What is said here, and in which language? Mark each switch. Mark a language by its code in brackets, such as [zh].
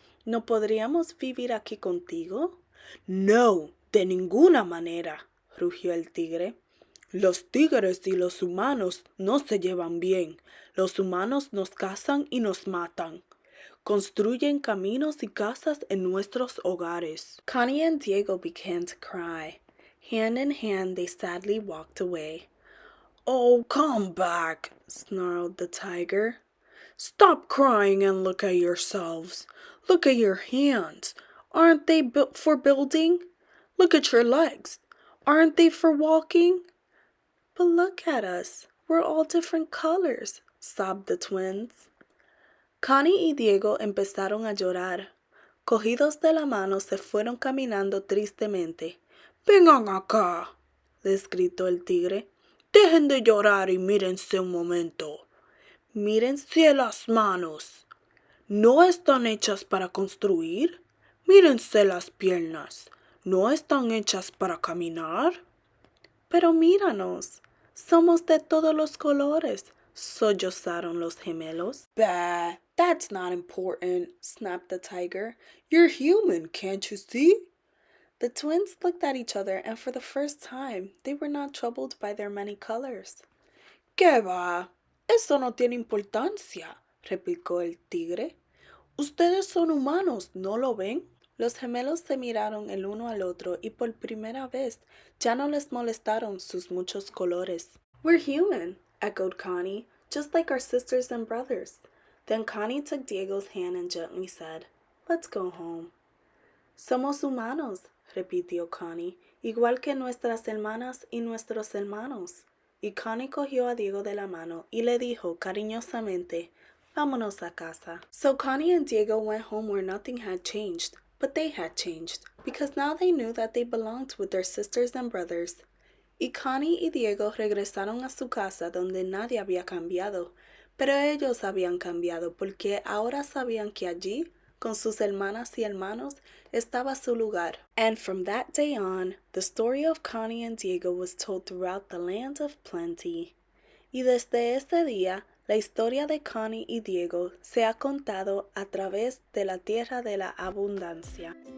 [es] ¿No podríamos vivir aquí contigo?" "No, de ninguna manera", rugió el tigre. "Los tigres y los humanos no se llevan bien. Los humanos nos cazan y nos matan. Construyen caminos y casas en nuestros hogares." [en] Connie and Diego began to cry. Hand in hand, they sadly walked away. "Oh, come back," snarled the tiger. "Stop crying and look at yourselves. Look at your hands. Aren't they built for building? Look at your legs. Aren't they for walking?" "But look at us. We're all different colors," sobbed the twins. [es] Connie y Diego empezaron a llorar. Cogidos de la mano se fueron caminando tristemente. "Vengan acá", les gritó el tigre. "Dejen de llorar y mírense un momento. Mírense las manos. ¿No están hechas para construir? Mírense las piernas. ¿No están hechas para caminar? Pero míranos, somos de todos los colores", sollozaron los gemelos. [en] "Bah, that's not important," snapped the tiger. "You're human, can't you see?" The twins looked at each other, and for the first time, they were not troubled by their many colors. [es] "¿Qué va? Eso no tiene importancia", replicó el tigre. "Ustedes son humanos, ¿no lo ven?" Los gemelos se miraron el uno al otro y por primera vez ya no les molestaron sus muchos colores. [en] "We're human," echoed Connie, "just like our sisters and brothers." Then Connie took Diego's hand and gently said, "Let's go home." [es] "Somos humanos," repitió Connie, "igual que nuestras hermanas y nuestros hermanos." Y Connie cogió a Diego de la mano y le dijo cariñosamente, "Vámonos a casa." [en] So Connie and Diego went home where nothing had changed, but they had changed, because now they knew that they belonged with their sisters and brothers. [es] Y Connie y Diego regresaron a su casa donde nadie había cambiado, pero ellos habían cambiado porque ahora sabían que allí, con sus hermanas y hermanos, estaba su lugar. [en] And from that day on, the story of Connie and Diego was told throughout the land of plenty. [es] Y desde ese día, la historia de Connie y Diego se ha contado a través de la tierra de la abundancia.